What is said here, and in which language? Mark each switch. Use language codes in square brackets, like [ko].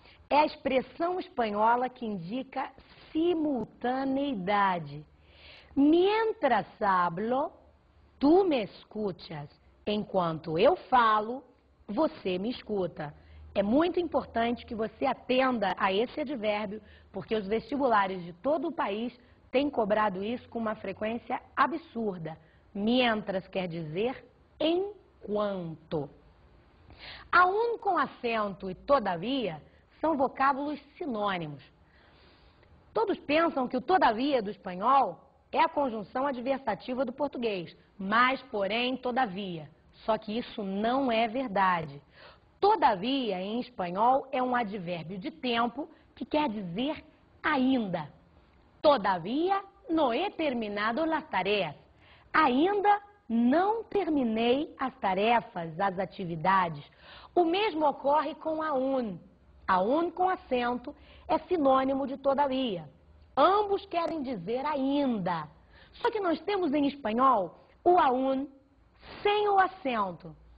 [pt] É a expressão espanhola que indica simultaneidade. [es] Mientras hablo, tu me escuchas. [pt] Enquanto eu falo, você me escuta. É muito importante que você atenda a esse advérbio, porque os vestibulares de todo o país têm cobrado isso com uma frequência absurda. Mientras quer dizer enquanto. Aún com acento e todavia são vocábulos sinônimos. Todos pensam que o todavia do espanhol é a conjunção adversativa do português, mas, porém, todavia. Só que isso não é verdade. Todavia, em espanhol, é um advérbio de tempo que quer dizer ainda. [es] Todavia no he terminado las tareas. [pt] Ainda não terminei as tarefas, as atividades. O mesmo ocorre com aún. Aún com acento é sinônimo de todavia. Ambos querem dizer ainda. Só que nós temos em espanhol o aún sem o acento.